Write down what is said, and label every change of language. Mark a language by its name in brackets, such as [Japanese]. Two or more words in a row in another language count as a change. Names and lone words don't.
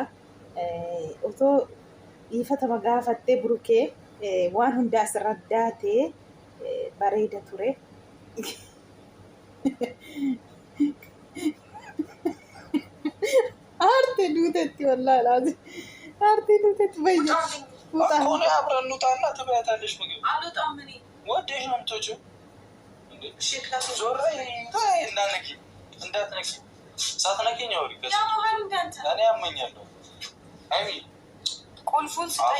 [Oromo] Otoo dhiifatama gaafattee burkee waan hundaa asirra daatee bareeda ture. Aartee duutetti wallaahi laati. Aartee duutetti bayya. [Amharic] አሁን አብረን እንውጣና ትበያታለሽ ምግብ። አልወጣም እኔ ወዴት ነው የምትወጪው? እሺ ክላስ ዞር እንዳትነኪ ሳትነኪኝ አውሪ። ያማሃል እንዳንተ እኔ ያመኛለሁ። አይሚ ቁልፉን ስጠኝ።